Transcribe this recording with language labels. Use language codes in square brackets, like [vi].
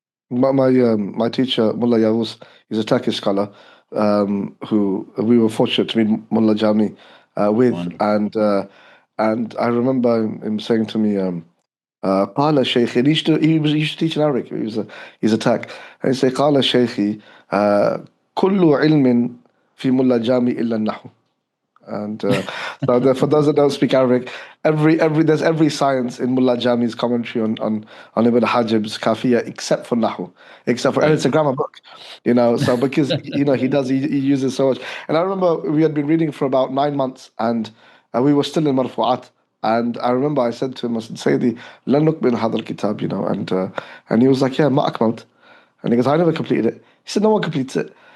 [en] My teacher, Mullah Yavuz, he's a Turkish scholar, who we were fortunate to meet Mullah Jami with. Wonderful. And I remember him saying to me, [ar] قال شيخي, [en] and he used to teach in Arabic. He's a Turk. And he said, [ar] قال شيخي كل علم في ملا جامي إلا النحو. [en] And so for those that don't speak Arabic, there's every science in Mullah Jami's commentary on Ibn Hajib's Kafiya except for Nahu, and it's a grammar book, so because he uses so much. And I remember we had been reading for about 9 months, and we were still in Marfu'at, and I remember I said to him, I said, [ar] Sayyidi, lan nukmil hadha al-kitab, [en] and he was like, yeah, [ar] ma akmalt. [en] And he goes, I never completed it. He said, no one completes it.